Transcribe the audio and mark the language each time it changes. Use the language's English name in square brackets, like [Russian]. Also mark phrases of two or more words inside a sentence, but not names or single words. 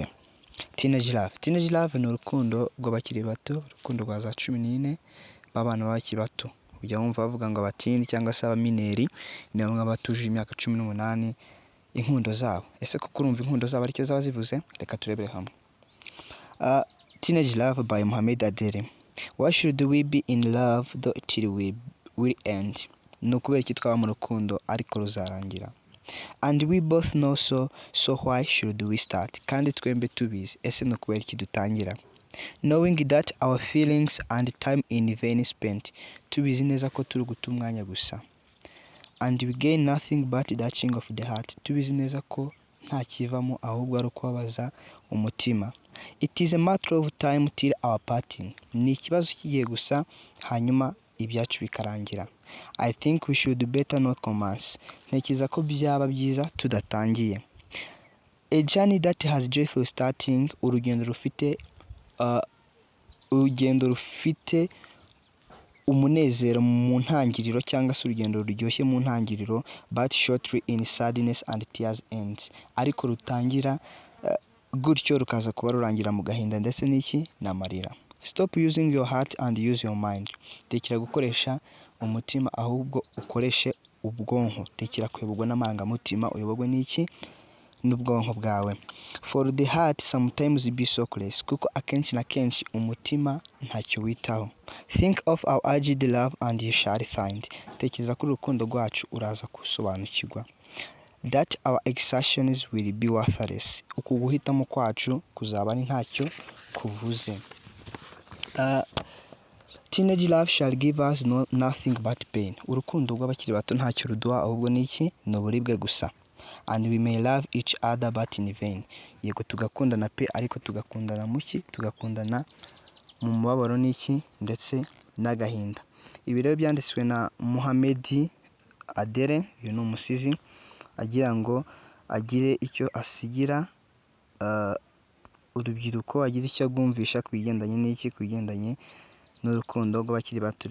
[Kinyarwanda] Teneege Love ni urukundo rw'abakiri bato, urukundo rwa za 14 b'abana b'abakiri bato. Ujya wumva bavuga ngo abatini cyangwa se abamineri ni bamwe batuje imyaka 18 inkundo zabo. Ese kuko urumva inkundo zabo aricyo zaba zivuze? Reka turebere hamwe. [English] Teneege Love by Mohamed Adere. Why should we be in love though till we will end? [Kinyarwanda] Ni ukubera iki twaba mu rukundo ariko ruzarangira. [English] And we both know so why should we start? [Kinyarwanda] Kandi twembe tubizi, ese ni ukubera iki dutangira? [English] Knowing that our feelings and time in vain spent, [Kinyarwanda] tubizi neza ko turi guta umwanya gusa. [English] And we gain nothing but touching of the heart, [Kinyarwanda] tubizi neza ko nta kivamo ahubwo ari ukubabaza umutima. [English] It is a matter of time till our parting, [Kinyarwanda] ni ikibazo kigiye gusa hanyuma ibyacu bikarangira. [English] I think we should better not commence, [Kinyarwanda] ntekereza ko byaba byiza tudatangiye. [English] A journey that has joyful starting, [Kinyarwanda] urugendo rufite umunezero mu ntangiriro cyangwa se urugendo ruryoshye mu ntangiriro, [English] but shortly in sadness and tears ends, [Kinyarwanda] ariko rutangira gutyo rukaza kuba rurangira mu gahinda ndetse n'iki n'amarira. [English] Stop using your heart and use your mind, [Kinyarwanda] tekera gukoresha umutima ahubwo ukoreshe ubwonko, tekera kuyobogwa n'amarangamutima uyobogwe n'iki n'ubwonko bwawe. [English] For the heart sometimes be so close, [Kinyarwanda] kuko akenshi na kenshi umutima ntacyo witaho. [English] Think of our urged love and you shall find, [Kinyarwanda] tekereza kuri urukundo rwacu uraza kusobanukirwa. [English] That our exertions will be worthless, [Kinyarwanda] uku guhitamo kwacu kuzaba ari ntacyo kuvuze. [English] Teenage love shall give us nothing but pain, [Kinyarwanda] urukundo rw'abakiri bato ntacyo ruduha ahubwo n'iki ni uburibwe gusa. [English] And we may love each other but in vain, [Kinyarwanda] yego tugakundana pe ariko tugakundana muki, tugakundana mu mubabaro n'iki ndetse n'agahinda. Ibi rero byanditswe na Mohamed Adere, uyu ni umusizi agira ngo agire icyo asigira urubyiruko, agira icyo agumvisha ku bigendanye n'iki, ku bigendanye n'urukundo rw'abakiri bato.